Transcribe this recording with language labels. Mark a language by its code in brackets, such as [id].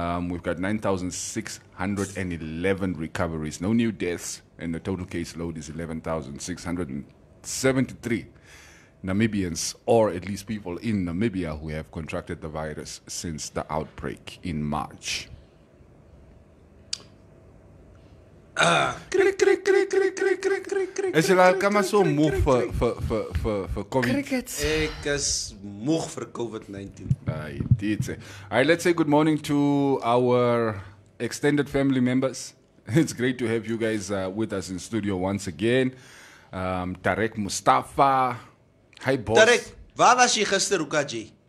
[en] We've got 9,611 recoveries, no new deaths, and the total caseload is 11,673 Namibians, or at least people in Namibia, who have contracted the virus since the outbreak in March. [af] Is jy al kan maar so moeg vir COVID? [en] Crickets. [af] Ek is moeg vir COVID-19. [en] Indeed. All right, let's say good morning to our extended family members. It's great to have you guys with us in studio once again. Tarek Mustafa. Hi, boss. [af] Tarek, waar was jy gister, Ukaji?